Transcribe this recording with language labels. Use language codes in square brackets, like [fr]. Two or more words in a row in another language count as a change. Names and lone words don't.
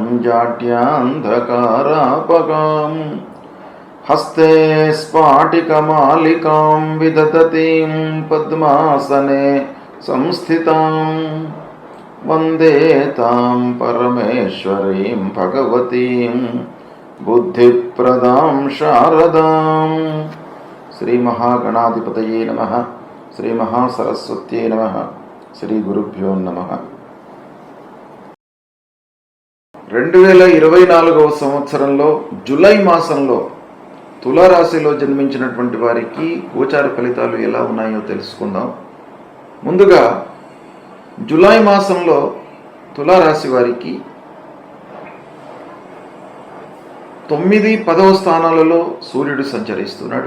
[sa] जाड्यान्धकारापगां हस्ते स्फाटिकमालिकां विदधतीं पद्मासने संस्थितां वन्दे तां परमेश्वरीं भगवतीं बुद्धिप्रदां शारदां। श्री महागणाधिपतये नमः। श्री महासरस्वत्यै नमः। శ్రీ గురుభ్యో నమః. [te] 2024వ సంవత్సరంలో జూలై మాసంలో తులారాశిలో జన్మించినటువంటి వారికి గోచార ఫలితాలు ఎలా ఉన్నాయో తెలుసుకుందాం. ముందుగా జూలై మాసంలో తులారాశి వారికి 9, 10వ స్థానాలలో సూర్యుడు సంచరిస్తున్నాడు.